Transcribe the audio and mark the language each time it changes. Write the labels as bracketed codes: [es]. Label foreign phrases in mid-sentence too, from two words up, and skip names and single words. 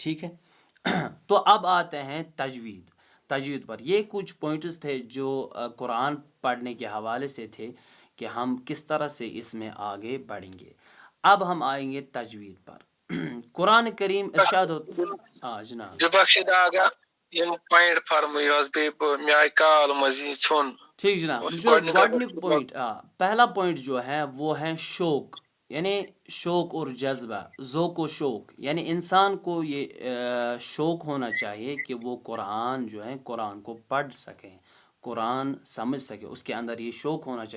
[ur] ٹھیک ہے. تو اب آتے ہیں تجوید پر. یہ کچھ پوائنٹس تھے جو قرآن پڑھنے کے حوالے سے تھے کہ ہم کس طرح سے اس میں آگے بڑھیں گے. اب ہم آئیں گے تجوید پر. قرآن کریم ارشاد جناب [ks] بخشداگا یم پوائنٹ فرمٲیِو حظ بیٚیہِ مےٚ آیہِ کال منٛز یہِ ژھیوٚن. [ur] ٹھیک جناب. [ks] گۄڈنیُک پوائنٹ [ur] پہلا پوائنٹ جو ہے وہ ہے شوق، یعنی شوق اور جذبہ، ذوق و شوق. یعنی انسان کو یہ شوق ہونا چاہیے کہ وہ قرآن جو ہے قرآن کو پڑھ سکیں، قرآن سمجھ سکے، اس کے اندر یہ شوق ہونا چاہیے.